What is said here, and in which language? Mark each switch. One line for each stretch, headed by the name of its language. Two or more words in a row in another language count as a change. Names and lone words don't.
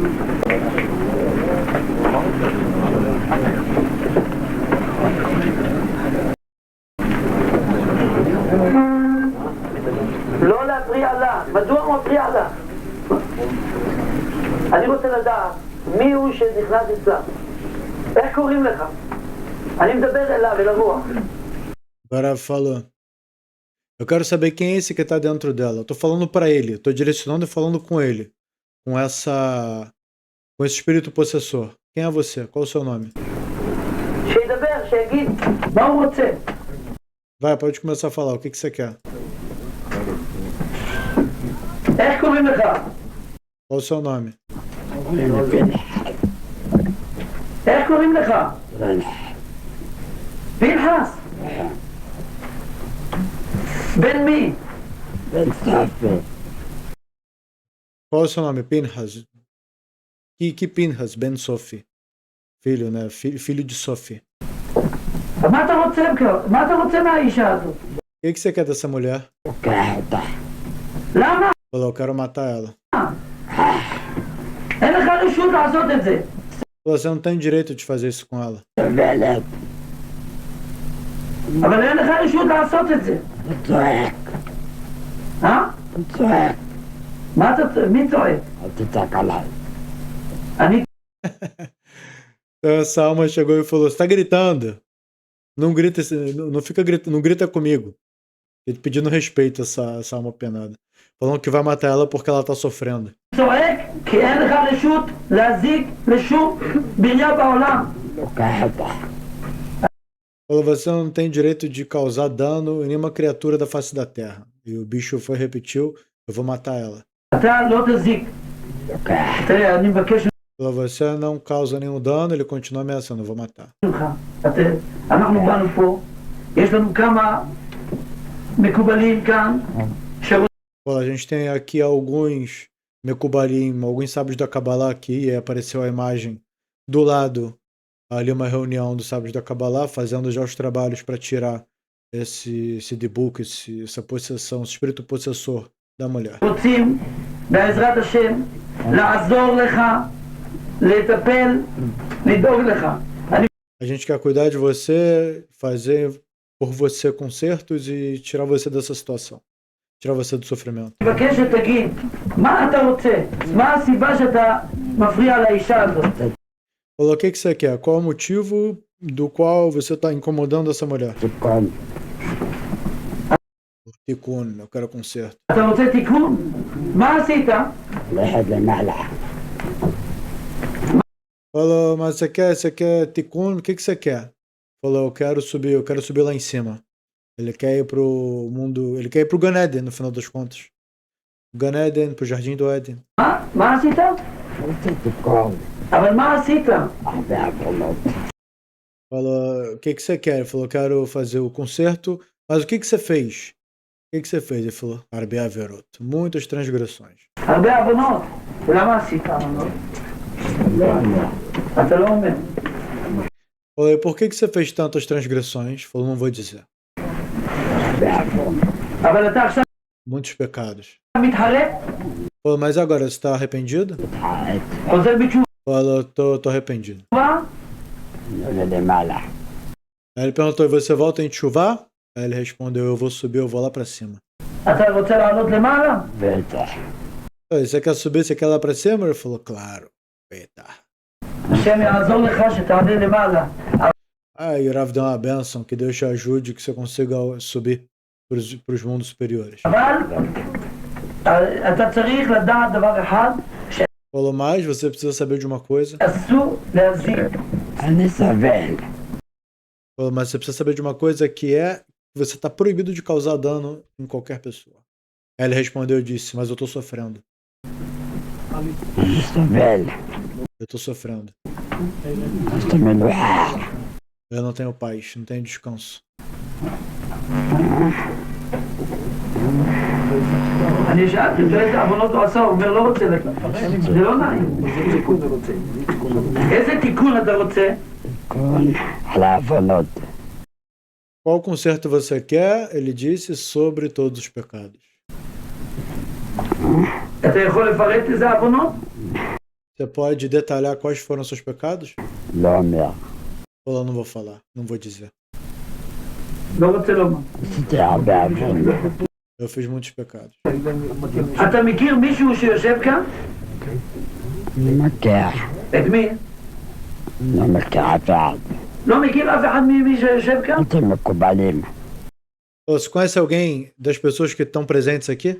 Hebrew: לא להפריע לה. מדוע הוא מפריע לה? אני רוצה לדעת מי הוא שנכנס אצלה. איך קוראים לך? אני מדבר אליו, אל הרוח.
Portuguese: Agora falou. Eu quero saber quem é esse que tá dentro dela. Eu tô falando pra ele, tô direcionando e falando com ele. Com esse espírito possessor. Quem é você? Qual é o seu nome?
Hebrew: שידבר, שיגיד מה הוא רוצה.
Portuguese: Vai, pode começar a falar. O que você quer?
Hebrew: איך קוראים לך?
Portuguese: Qual é o seu nome?
Hebrew: איך קוראים לך? פנחס. בן מי?
Portuguese: Qual é o seu nome? Pinhas. Que Pinhas? Ben Sofi. Filho, né? Filho de Sofi.
Hebrew: מה אתה רוצה? מה אתה רוצה מהאישה הזאת?
Portuguese: O que você quer dessa mulher?
Hebrew: למה?
Portuguese: Falou, eu quero matar ela.
Hebrew: אין לך רשות לעשות את זה.
Portuguese: Você não tem direito de fazer isso com ela.
Hebrew: אבל אין לך רשות לעשות את זה. מה אתה... מי צועק? אני...
Portuguese: Então essa alma chegou e falou, você tá gritando. Não grita, não fica gritando, não grita comigo. Ele pedindo respeito essa alma penada. Falando que vai matar ela porque ela tá sofrendo.
Hebrew: צועק כי אין לך רשות להזיק לשום בניין בעולם.
Portuguese: Falou, você não tem direito de causar dano em nenhuma criatura da face da terra. E o bicho foi e repetiu, eu vou matar ela.
Hebrew: אתה לא תזיק. תראה, אני מבקש
Portuguese: Falou, você não causa nenhum dano, ele continua ameaçando, eu vou matar.
Hebrew: ממך. אנחנו באנו פה, יש לנו כמה מקובלים כאן,
Portuguese: Falou, a gente tem aqui alguns Mekubalim, alguns sábios da Kabbalah aqui, e aí apareceu a imagem do lado, ali uma reunião dos sábios da Kabbalah, fazendo já os trabalhos para tirar esse debuk, essa possessão, esse espírito possessor da mulher.
Hebrew: רוצים בעזרת השם לעזור לך, לטפל, לדאוג לך.
Portuguese: A gente quer cuidar de você, fazer por você consertos e tirar você dessa situação. Tirar você do sofrimento.
Hebrew: אני מבקש שתגיד, מה אתה רוצה? מה הסיבה שאתה מפריע לאישה הזאת?
Portuguese: Falou, o que você quer? Qual o motivo do qual você está incomodando essa mulher? Tikkun, eu quero conserto.
Hebrew: אתה רוצה תיקון? מה עשית?
Portuguese: Falou, mas você quer Tikkun? O que você quer? Falou, eu quero subir lá em cima. Ele quer ir pro mundo, ele quer ir pro Gan Eden, no final das contas. Gan Eden, pro Jardim do Éden.
Hebrew: מה עשית? אבל מה עשית?
Portuguese: Falou, o que você quer? Ele falou, quero fazer o concerto, mas o que você fez? O que você fez? Ele falou,
Hebrew: הרבה עבירות,
Portuguese: muitas transgressões.
Hebrew: הרבה עוונות. ולמה עשית עוונות? אתה לא אומר.
Portuguese: Falei, por que você fez tantas transgressões? Falou, não vou dizer.
Hebrew: אבל אתה עכשיו
Portuguese: Muitos pecados.
Hebrew: מתחרט?
Portuguese: Falou, mas agora você está arrependido?
Hebrew: חוזר בתשובה?
Portuguese: Falou, tô arrependido. Aí ele perguntou, e você volta em Tchuvá? Aí ele respondeu, eu vou subir, eu vou lá pra cima.
Hebrew: אתה רוצה לעלות למעלה?
Portuguese: Falei, você quer subir, você quer ir lá pra cima? Ele falou, claro. Eita.
Hebrew: השם יעזור לך שתעלה למעלה.
Portuguese: Aí o Rav deu uma bênção, que Deus te ajude, que você consiga subir pros mundos superiores.
Hebrew: אבל אתה צריך לדעת דבר אחד,
Portuguese: Falou, mais, você precisa saber de uma coisa.
Hebrew: שאסור להזיק.
Portuguese: Falou, mas você precisa saber de uma coisa que é que você está proibido de causar dano em qualquer pessoa. Aí ele respondeu e disse, mas eu tô sofrendo. Eu tô sofrendo. Eu não tenho paz, não tenho descanso.
Hebrew: אני שאלתי, איזה עוונות הוא עשה? הוא אומר, לא רוצה לך. זה לא נעים. איזה תיקון אתה רוצה?
Portuguese: Qual conserto você quer? Ele disse, sobre todos os pecados.
Hebrew: אתה יכול לפרט איזה עוונות?
Portuguese: Você pode detalhar quais foram seus pecados?
Hebrew: לא אומר.
Portuguese: Ou não vou falar, não vou dizer.
Hebrew: לא רוצה לומר. עשיתי הרבה עבירות.
Portuguese: Eu fiz muitos pecados.
Hebrew: אתה מכיר מישהו שיושב כאן? אני מכיר. את מי? לא מכיר אף אחד. לא מכיר אף אחד ממי שיושב כאן? אתם מקובלים.
Portuguese: Você conhece alguém das pessoas que estão presentes aqui?